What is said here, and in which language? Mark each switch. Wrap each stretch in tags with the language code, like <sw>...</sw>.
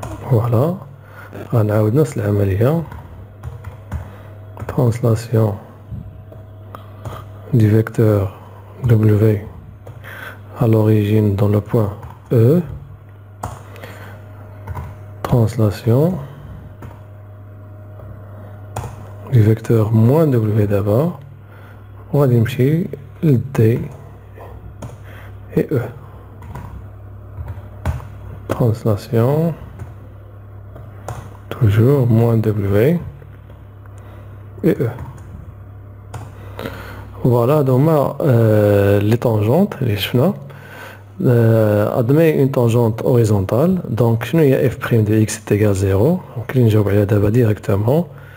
<ar>فوالا غنعاود نفس العملية.</ar> <fr>Translation du vecteur W à l'origine dans le point E. Translation du vecteur moins W d'abord. On va dire le D et E. Translation toujours moins W et E. Voilà donc les tangentes, les chemins. Admet une tangente horizontale. Donc</fr> <ar>شنو هي</ar> <fr>f' de x est égal 0.</fr> <ar>Donc اللي نجاوب عليها دابا directement.</ar>